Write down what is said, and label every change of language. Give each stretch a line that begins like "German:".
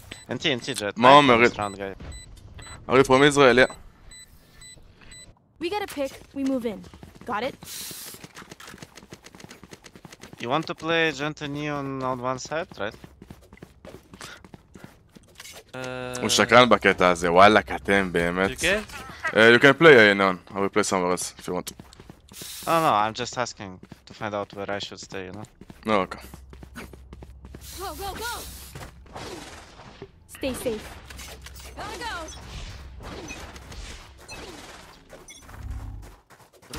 English: NT jet.
Hebrew: מה אומרת?
English: Are you from Israel? Yeah. We get a pick. We move in. Got it? You want to play Gent and Neon on one side, right?
Hebrew: הוא שקרן בקטע הזה, וואלק אתם באמת.
English: You get? You can play Neon, I will play somewhere else if you want to. No, I'm just asking to find out where I should stay, you know? No, okay. Go. Stay safe. Gotta go.